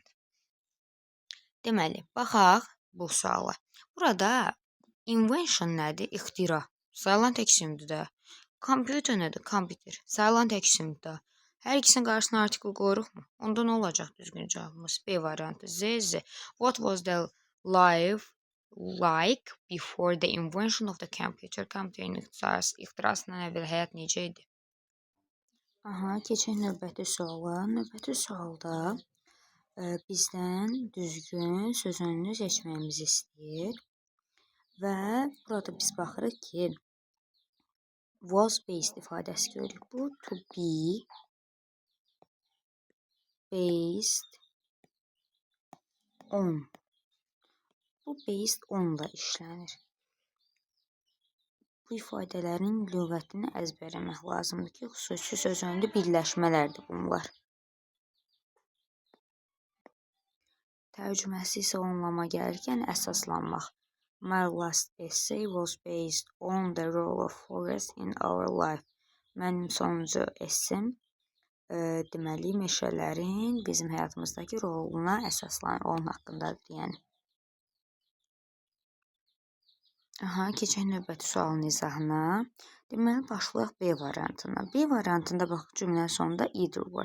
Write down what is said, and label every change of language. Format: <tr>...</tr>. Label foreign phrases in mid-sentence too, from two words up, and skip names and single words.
<az>Deməli, baxaq bu suala. Burada invention nədir? İxtira. Sayılan tək isimdir də. Computer nədir? Computer. Sayılan tək isimdir də. Hər ikisinin qarşısına article qoyuruq mu? Onda nə olacaq düzgün cavabımız? B variantı. Z.</az> <en>What was the life like before the invention of the computer?</en> <az>Kompüterin ixtirasından əvvəl həyat necə idi? Aha, keçək növbəti suala. Növbəti sualda bizdən düzgün söz önünü seçməyimizi istəyir. Və burada biz baxırıq ki,</az> <en>was based</en> <az>ifadəsi görürük.</az> <en>Bu to be based on.</en> <az>Bu</az> <en>based on-</en> <az>la işlənir. Bu ifadələrin lüğətini əzbərləmək lazımdır ki, xüsusi söz önündə birləşmələrdir bunlar. Tərcüməsi isə onlama gəlirkən əsaslanmaq.</az> <en>My last essay was based on the role of forest in our life.</en> <az>Mənim sonuncu essem deməli meşələrin bizim həyatımızdakı roluna əsaslanır, onun haqqındadır yəni. Aha, keçək növbəti sualın izahına. Deməli, başlayaq B variantına. B variantında bax, cümlənin sonunda either var.</az>